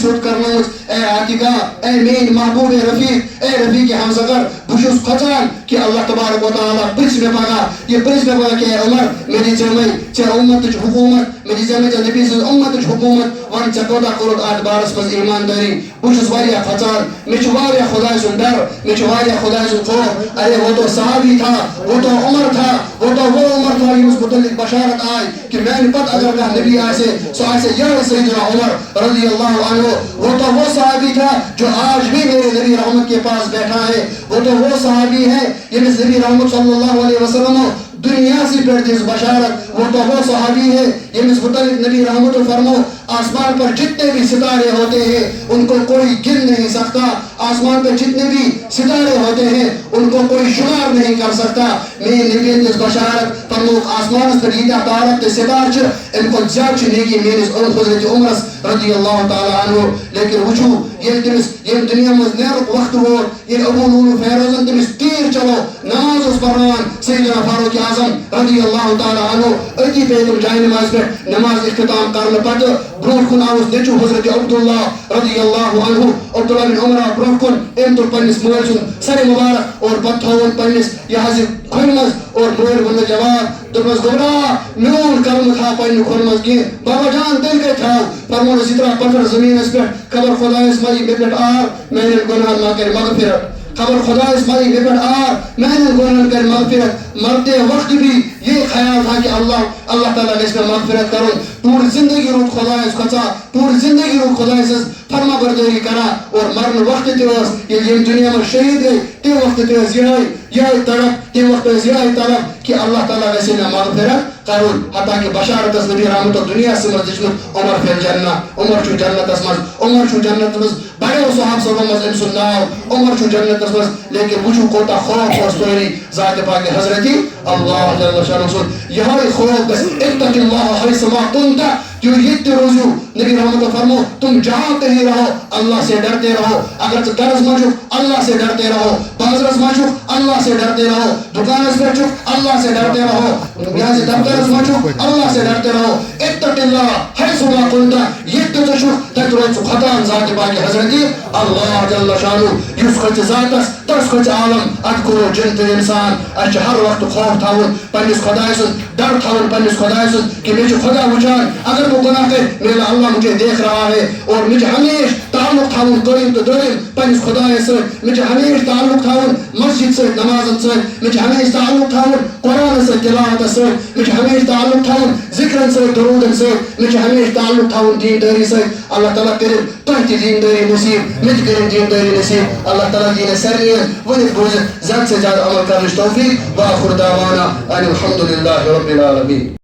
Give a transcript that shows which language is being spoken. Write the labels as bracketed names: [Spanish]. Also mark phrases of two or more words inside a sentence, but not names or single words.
[Kashmiri] سیوٚد کرنٲومٕژ اے عاتِقہ اے میٛٲنۍ محبوٗب اے رفیٖق ہمسفر بہٕ چھُس کھوژان کہ [Arabic] اللہ تبارک و تعالیٰ [Kashmiri] پرٛژھِ مےٚ پگاہ یہِ پرٛژھِ مےٚ پگاہ کہ اے عمر مےٚ دِژے مےٚ ژےٚ اُمتٕچ حکوٗمت مےٚ دِژے مےٚ ژےٚ نبی سٕنٛز اُمتٕچ حکوٗمت وَن ژےٚ کوتاہ کوٚرُتھ اَتھ بارس منٛز ایٖماندٲری بہٕ چھُس واریاہ کھوژان مےٚ چھُ واریاہ خۄداے سُنٛد ڈر مےٚ چھُ واریاہ خۄداے سُنٛد خوف [Urdu] ارے وہ تو صحابی تھا وہ تو عمر تھا وہ تو وہ عمر تھا [Kashmiri] ییٚمِس متعلق بشارت آے کہ میانہِ پتہٕ اگر کانٛہہ نبی آسہِ سُہ آسہِ یِہوٚے [Urdu] سیدنا عمر [Arabic] رضی اللہ عنہ [Urdu] وہ تو وہ صحابی تھا جو آج بھی میرے نبی رحمت کے پاس بیٹھا ہے وہ تو وہ صحابی ہے ییٚمِس نبی رحمت [Arabic] صلی اللہ علیہ [Urdu] وسلم دنیا سے پھر دس بشارت وہ تو وہ صحابی ہے ییٚمِس متعلق نبی رحمت فرمو آسمان پر جتنے بھی ستارے ہوتے ہیں ان کو کوئی گن نہیں سکتا آسمان پر جتنے بھی ستارے ہوتے ہیں ان کو کوئی شمار نہیں کر سکتا میرے نبی [Kashmiri] دس بشارت فرمو آسمان پر ییٖتیٛاہ تارک تہٕ ستارٕ چھِ اَمہِ کھۄتہٕ زیادٕ چھِ نیکی میٲنِس حضرت عمرس [Arabic] رضی اللہ تعالیٰ عنہ [Kashmiri] لیکن وٕچھو ییٚلہِ تٔمِس ییٚمہِ دُنیا منٛز نیرُک وقت ووت ییٚلہِ ابو لولو فیروزن تٔمِس تیٖر چلو نماز اوس پرناوان سیدنا فاروق اعظم [Arabic] رضی اللہ تعالیٰ [Kashmiri] عنہ أتی پیٚیہِ تِم جاے نمازِ پٮ۪ٹھ نماز اختتام کرنہٕ پتہٕ برونٛٹھ کُن آوُس نیٚچوٗ حضرت عبداللہ [Arabic] رضی اللہ عنہ [Kashmiri] عبداللہ بن عمر آو برونٛٹھ کُن أمۍ تُل پننِس مٲلۍ سُنٛد سرِ مُبارک اور پتہٕ تھووُن پننِس یہِ حظ یہِ کھۄنہِ منٛز اور مٲلۍ ووٚنُس جواب دوٚپنس گۄبرا میون کلمہٕ تھاو پننہِ کھۄنہِ منٛز کینٛہہ بابا جان تیٚلہِ کتہِ تھاو فرمونس یہِ تراو پتھر زٔمیٖنس پٮ۪ٹھ خبر خۄدایس ما یی مےٚ پٮ۪ٹھ آر میانٮ۪ن گۄنہن ما کرِ مغفرت خبر خدایس ما یی مےٚ پٮ۪ٹھ آر میانٮ۪ن گۄنہن کرِ مغفرت [Urdu] مرتے وقت بھی یہ خیال تھا کہ [Kashmiri] اللہ تعالیٰ گژھِ مےٚ مغفرت کرُن پوٗرٕ زندگی روٗد خۄدایس کھۄژان پوٗرٕ زندگی روٗد خۄداے سٕنٛز فرما بردٲری کران اور مرنہٕ وقتہٕ تہِ ٲس ییٚلہِ ییٚمہِ دُنیا منٛز شہیٖد گٔے تمہِ وقتہٕ تہِ ٲس یِہوٚے تڑپ تمہِ وقتہٕ ٲس یِہوٚے طلب کہ اللہ تعالیٰ گژھِ مےٚ مغفرت کرُن حتیٰ کہ بشارت ٲس نبی رحمتُ دُنیاہس منٛز دِژمٕژ [Arabic] عمر فی الجنہ [Kashmiri] عمر چھُ جنتس منٛز عمر چھُ جنتس منٛز بڑیو صحابہٕ صٲبو منٛز أمۍ سُنٛد ناو عمر چھُ جنتس منٛز لیکن وٕچھو کوتاہ خوف اوس سٲری ذاتِ پاکہِ حضرتی [Arabic] اللہ جل شانہ [Kashmiri] سُنٛد یِہوٚے خوف گژھِ [Arabic] اتق اللہ حیثما کنت [Kashmiri] جو یہ تہِ روزِو نبی رحمت فرمو [Urdu] تم جہاں کہیں رہو اللہ سے ڈرتے رہو [Kashmiri] اگر ژٕ گرس منٛز چھُکھ اللہ [Urdu] سے ڈرتے رہو [Kashmiri] بازرس منٛز چھُکھ [Urdu] اللہ سے ڈرتے رہو [Kashmiri] دُکانس پٮ۪ٹھ چھُکھ [Urdu] اللہ سے ڈرتے رہو [Kashmiri] یہِ دفترس منٛز چھُکھ [Urdu] اللہ سے ڈرتے رہو [Arabic] اتق اللہ حیثما کنت [Kashmiri] ییٚتہِ تہِ ژٕ چھُکھ تتہِ روز ژٕ کھۄژان ذاتِ پاکہِ حضرتی [Arabic] اللہ جل شانہ [Kashmiri] یُس کھۄژِ ذاتس تس کھۄژِ عالم اتھ گوٚو جنتہٕ انسان اسہِ چھُ ہر وقتہٕ خوف تھاوُن پننِس خۄداے سُنٛد ڈر تھاوُن پننِس خۄداے سُنٛد کہ مےٚ چھُ خۄدا وٕچھان اگر بہٕ گۄناہ کرٕ [Urdu] میرا اللہ مجھے دیکھ رہا ہے اور مجھے ہمیشہ [Kashmiri] تعلق تھاوُن قٲیِم تہٕ دٲیِم پننِس خۄدایس سۭتۍ مےٚ چھُ ہمیشہ تعلق تھاوُن مسجد سۭتۍ نمازن سۭتۍ مےٚ چھُ ہمیشہ تعلق تھاوُن قرآنس سۭتۍ تلاوتس سۭتۍ مےٚ چھُ ہمیشہ تعلق تھاوُن ذکرن سۭتۍ درودن سۭتۍ مےٚ چھُ ہمیشہ تعلق تھاوُن دیندٲری سۭتۍ اللہ تعالیٰ کٔرِنۍ تۄہہِ تہِ دیندٲری نصیٖب مےٚ تہِ کٔرِنۍ دیندٲری نصیٖب اللہ تعالیٰ دِیِنۍ اَسہِ سارنِین ؤنِتھ بوٗزِتھ زیادٕ سے زیادٕ عمل کرنٕچ توفیٖق [Arabic] وآخر دعوانا ان الحمدُ للہ رب العالمین